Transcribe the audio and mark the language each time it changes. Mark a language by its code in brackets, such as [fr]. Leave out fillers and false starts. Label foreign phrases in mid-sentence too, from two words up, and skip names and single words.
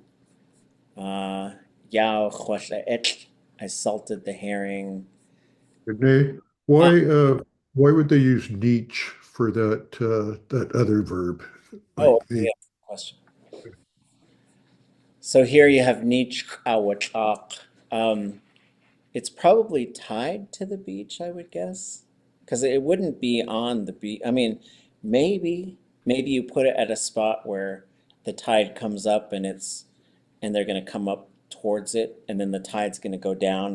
[tli] Yéil Gsmålach, [en] I salted the herring. Renee, why would they use niche for that other verb? Oh, Like the yeah, question. So here you have ʼatudli.átk. It's probably tied to the beach, I would guess, because it wouldn't be on the beach. I mean, maybe you put it at a spot where the tide comes up and they're going to come up towards it, and then the tide's going to go down.